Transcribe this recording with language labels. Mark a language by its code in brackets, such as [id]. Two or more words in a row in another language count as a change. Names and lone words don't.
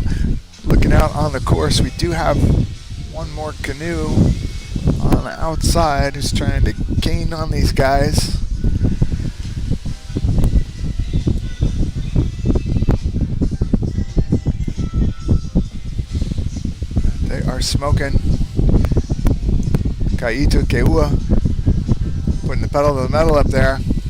[en] Looking out on the course, we do have one more canoe on the outside who's trying to gain on these guys. They are smoking. ʻEhitu, Keauua, putting the pedal to the metal up there.